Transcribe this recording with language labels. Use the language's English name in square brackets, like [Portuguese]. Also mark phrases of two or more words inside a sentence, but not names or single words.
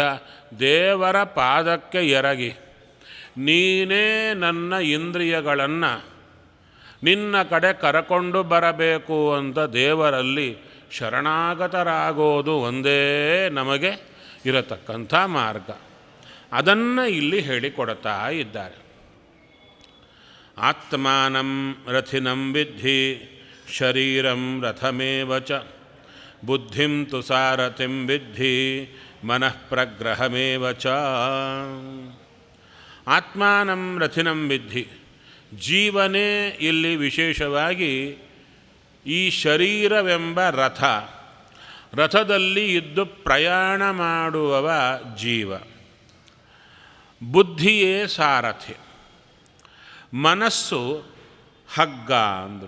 [Kannada] ದೇವರ ಪಾದಕ್ಕೆ ಎರಗಿ ನೀನೇ ನನ್ನ ಇಂದ್ರಿಯಗಳನ್ನು ನಿನ್ನ ಕಡೆ ಕರಕೊಂಡು ಬರಬೇಕು ಅಂತ ದೇವರಲ್ಲಿ ಶರಣಾಗತರಾಗೋದು ಒಂದೇ ನಮಗೆ ಇರತಕ್ಕಂಥ ಮಾರ್ಗ. ಅದನ್ನು ಇಲ್ಲಿ ಹೇಳಿಕೊಡ್ತಾ ಇದ್ದಾರೆ. [Sanskrit] ಆತ್ಮಾನಂ ರಥಿನಂ ವಿದ್ಧಿ ಶರೀರಂ ರಥಮೇವ ಚ ಬುದ್ಧಿಂ ತು ಸಾರಥಿಂ ವಿದ್ಧಿ ಮನಃ ಪ್ರಗ್ರಹಮೇವ ಚ. ಆತ್ಮಾನಂ ರಥಿನಂ ವಿದ್ಧಿ, [Kannada] ಜೀವನೇ ಇಲ್ಲಿ ವಿಶೇಷವಾಗಿ ಈ ಶರೀರವೆಂಬ ರಥ, ರಥದಲ್ಲಿ ಇದ್ದು ಪ್ರಯಾಣ ಮಾಡುವವ ಜೀವ. ಬುದ್ಧಿಯೇ ಸಾರಥಿ, ಮನಸ್ಸು ಹಗ್ಗ ಅಂದರು.